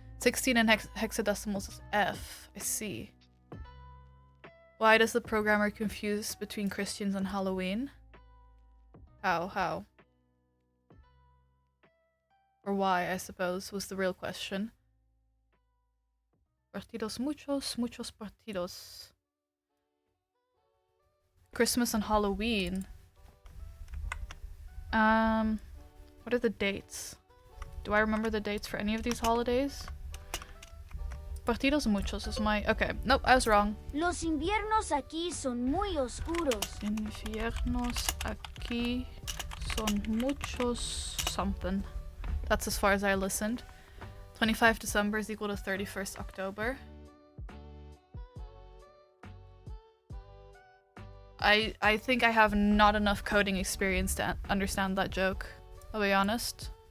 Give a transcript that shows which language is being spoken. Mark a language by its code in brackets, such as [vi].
[en] 16 in hexadecimals is F. I see. Why does the programmer confuse between Christians and Halloween? How? Or why, I suppose, was the real question. [es] Partidos, muchos partidos. [en] Christmas and Halloween. What are the dates? Do I remember the dates for any of these holidays? [es] Partidos muchos [en] is my... Okay, nope, I was wrong. [es] Los inviernos aquí son muy oscuros. Inviernos aquí son muchos something. [en] That's as far as I listened. 25 December is equal to 31st October. I think I have not enough coding experience to understand that joke, I'll be honest.